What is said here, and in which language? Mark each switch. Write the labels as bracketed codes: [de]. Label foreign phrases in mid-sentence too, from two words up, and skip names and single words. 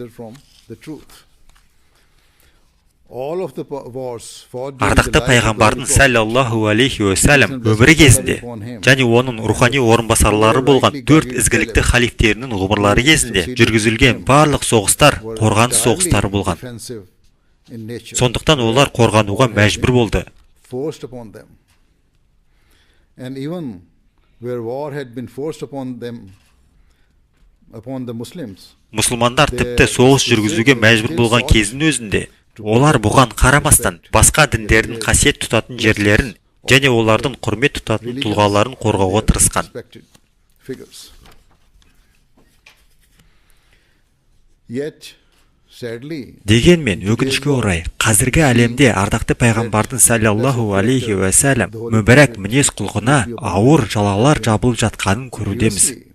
[kk] Ардақты пайғамбардың [ar] صلى الله عليه وسلم [kk] өмірі кезінде және оның рухани орынбасарлары болған 4 ізгілікті халифтерінің ғұмырлары кезінде жүргізілген барлық соғыстар қорғаныс соғыстары болған. Сондықтан олар қорғануға мәжбүр болды. [en] And even where war had been forced upon the Muslims, [kk] Мұсылмандар тіпті соғыс жүргізуге мәжбүр болған кездің өзінде олар бұған қарамастан басқа діндердің қасиет тұтатын жерлерін және олардың құрмет тұтатын тұлғаларын қорғауға тырысқан. Дегенмен, өкінішке орай, қазіргі әлемде ардақты пайғамбардың [ar] صلى الله عليه وسلم [kk] мүбәрәк мінез құлқына ауыр жалалар жабылып жатқанын көрудеміз.